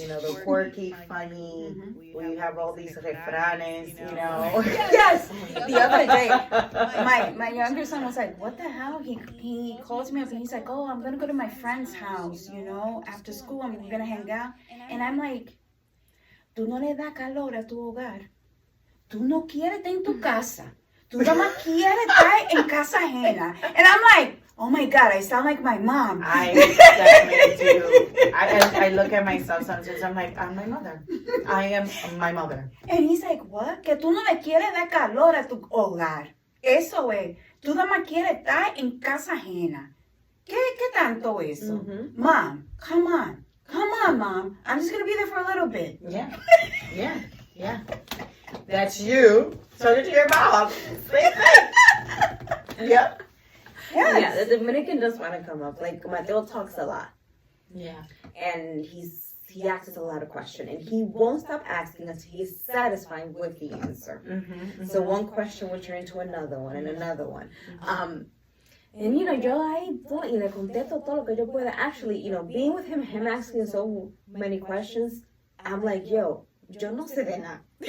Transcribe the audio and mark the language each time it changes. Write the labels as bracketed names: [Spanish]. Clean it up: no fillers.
[English] The quirky, funny, we have all these refranes, Yes. The other day, my younger son was like, what the hell? He calls me up and he's like, oh, I'm going to go to my friend's house, after school, I'm going to hang out. [Spanish] And I'm like, tú no le das calor a tu hogar. Tú no quieres estar en tu casa. Tú nada más quieres estar en casa ajena. [English] And I'm like, oh my God, I sound like my mom. I definitely do. I look at myself sometimes, I'm like, I'm my mother. I am my mother. [Spanish] And he's like, what? Que tú no le quieres dar calor a tu hogar. Eso es. Tú nada más quieres estar en casa ajena. [English] ¿Qué tanto eso? Mom, come on. Come on, Mom. I'm just going to be there for a little bit. Yeah. That's you. Talking to your mom. Same thing. Yep. Yes. Yeah, the Dominican does want to come up. Like, Mateo talks a lot. Yeah. And he asks a lot of questions. And he won't stop asking until he's satisfied with the answer. So one question will turn into another one and another one. [Spanish] And, yo ahí voy y le contesto todo lo que yo pueda. [English] Actually, being with him asking so many questions, I'm like, yo no sé de nada.